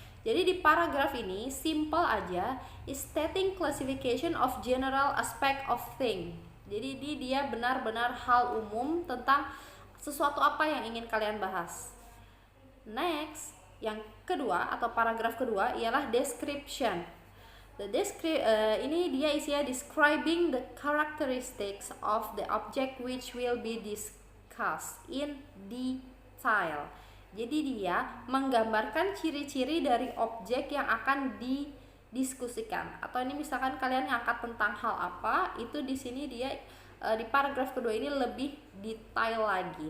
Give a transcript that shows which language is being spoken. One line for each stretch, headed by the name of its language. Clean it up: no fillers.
Indonesian: Jadi di paragraf ini simple aja,
English: is stating classification of general aspect of thing.
Indonesian: Jadi dia benar-benar hal umum tentang sesuatu apa yang ingin kalian bahas. Next, yang kedua atau paragraf kedua ialah description. Ini dia isinya
English: describing the characteristics of the object which will be discussed in detail.
Indonesian: Jadi dia menggambarkan ciri-ciri dari objek yang akan didiskusikan. Atau ini misalkan kalian ngangkat tentang hal apa, itu di sini dia di paragraf kedua ini lebih detail lagi.